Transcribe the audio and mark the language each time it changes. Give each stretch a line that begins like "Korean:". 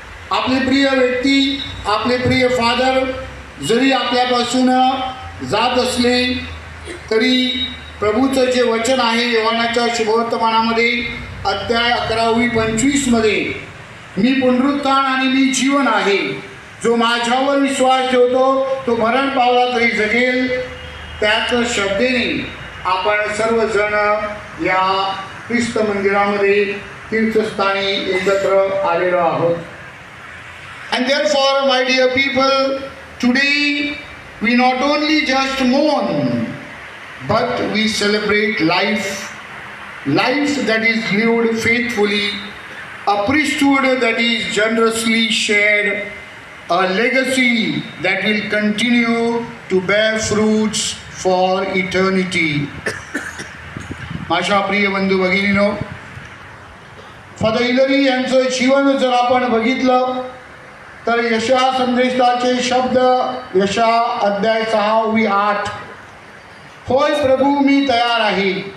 Marathi: आपले प्रिय व्यक्ती, आपले प्रिय फादर जरी आपल्यापासून जात असले तरी प्रभूचं जे वचन आहे योहानाच्या शुभवर्तमानामध्ये अध्याय 11:25 मी पुनरुत्थान आणि मी जीवन आहे, जो माझ्यावर विश्वास ठेवतो तो मरण पावला तरी जगेल, त्याच शब्देने आपण सर्वजण या ख्रिस्त मंदिरामध्ये तीर्थस्थानी एकत्र आलेलो आहोत.
English: And therefore, my dear people, today we not only just mourn, but we celebrate life, life that is lived faithfully, a priesthood that is generously shared, a legacy that will continue to bear fruits for eternity.
Marathi: माझ्या प्रिय बंधू भगिनीनो, father Hillary यांचं जीवन जर आपण बघितलं तर यशा संदेशाचे शब्द, यशा अध्याय 6:8, होय प्रभू मी तयार आहे.